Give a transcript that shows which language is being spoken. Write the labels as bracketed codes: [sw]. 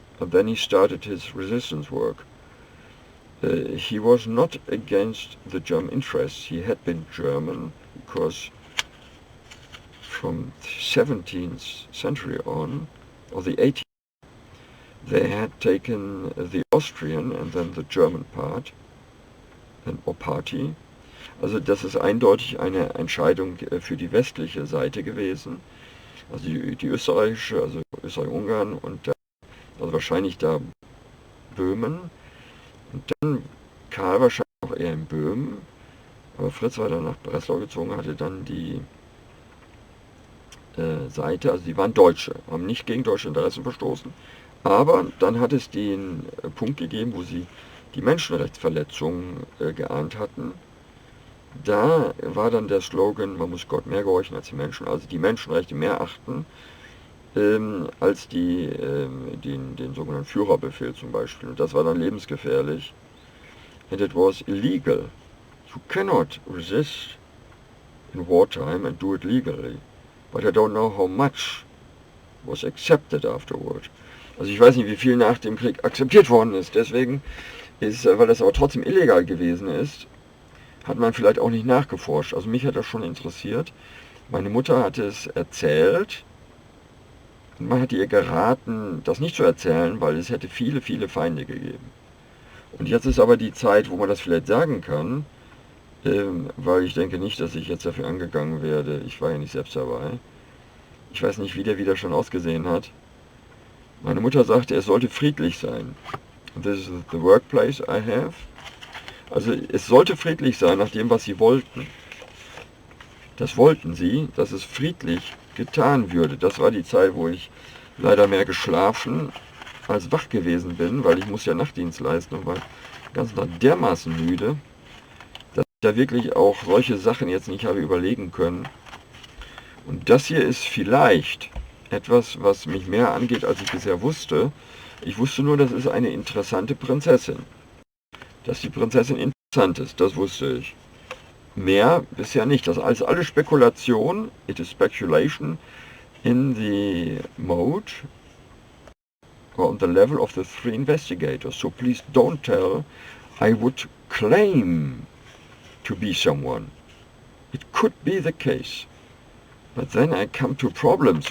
[en] And then he started his resistance work. He was not against the German interests. He had been German because from the 17th century on, or the 18th, they had taken the Austrian and then the German part, or party. [de] Also das ist eindeutig eine Entscheidung für die westliche Seite gewesen. Also die österreichische, also Österreich-Ungarn und also wahrscheinlich da Böhmen. Und dann Karl wahrscheinlich auch eher in Böhmen. Aber Fritz war dann nach Breslau gezogen, hatte dann die Seite, also die waren Deutsche, haben nicht gegen deutsche Interessen verstoßen. Aber dann hat es den Punkt gegeben, wo sie die Menschenrechtsverletzungen geahnt hatten. Da war dann der Slogan, man muss Gott mehr gehorchen als die Menschen, also die Menschenrechte mehr achten, als den sogenannten Führerbefehl zum Beispiel. Und das war dann lebensgefährlich. [en] And it was illegal. You cannot resist in wartime and do it legally. But I don't know how much was accepted afterward. [de] Also ich weiß nicht, wie viel nach dem Krieg akzeptiert worden ist. Deswegen ist, weil das aber trotzdem illegal gewesen ist, hat man vielleicht auch nicht nachgeforscht. Also mich hat das schon interessiert. Meine Mutter hat es erzählt. Und man hat ihr geraten, das nicht zu erzählen, weil es hätte viele, viele Feinde gegeben. Und jetzt ist aber die Zeit, wo man das vielleicht sagen kann, weil ich denke nicht, dass ich jetzt dafür angegangen werde. Ich war ja nicht selbst dabei. Ich weiß nicht, wie der Widerstand ausgesehen hat. Meine Mutter sagte, es sollte friedlich sein. [en] This is the workplace I have. [de] Also es sollte friedlich sein, nach dem, was sie wollten. Das wollten sie, dass es friedlich getan würde. Das war die Zeit, wo ich leider mehr geschlafen als wach gewesen bin, weil ich muss ja Nachtdienst leisten und war ganz dermaßen müde, dass ich da wirklich auch solche Sachen jetzt nicht habe überlegen können. Und das hier ist vielleicht etwas, was mich mehr angeht, als ich bisher wusste. Ich wusste nur, das ist eine interessante Prinzessin. Dass die Prinzessin interessant ist, das wusste ich. Mehr bisher nicht. Das ist alles alle Spekulation. [en] It is speculation in the mode or on the level of the three investigators. So please don't tell I would claim to be someone. It could be the case. But then I come to problems.